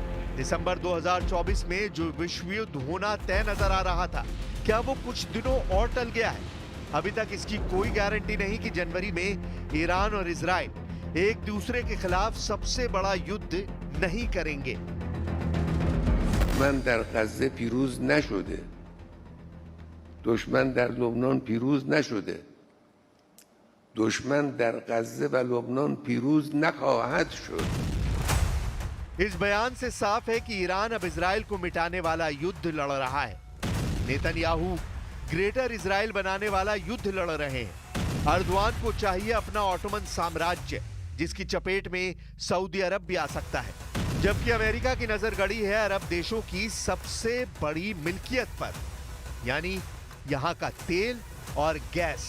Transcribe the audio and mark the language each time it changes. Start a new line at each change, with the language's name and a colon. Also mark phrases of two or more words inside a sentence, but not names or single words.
Hindi: दिसंबर 2024 में जो विश्व युद्ध होना तय नजर आ रहा था, क्या वो कुछ दिनों और टल गया है? अभी तक इसकी कोई गारंटी नहीं कि जनवरी में ईरान और इजराइल एक दूसरे के खिलाफ सबसे बड़ा युद्ध नहीं करेंगे।
Persian: दुश्मन در غزه پیروز نشده. دشمن در لبنان پیروز نشده. دشمن در غزه و لبنان پیروز نخواهد شد.
Hindi: इस बयान से साफ है कि ईरान अब इजराइल को मिटाने वाला युद्ध लड़ रहा है। नेतन्याहू ग्रेटर इजराइल बनाने वाला युद्ध लड़ रहे हैं। अर्दवान को चाहिए अपना ऑटोमन साम्राज्य, जिसकी चपेट में सऊदी अरब भी आ सकता है। जबकि अमेरिका की नजर गड़ी है अरब देशों की सबसे बड़ी मिल्कियत पर, यानी यहां का तेल और गैस।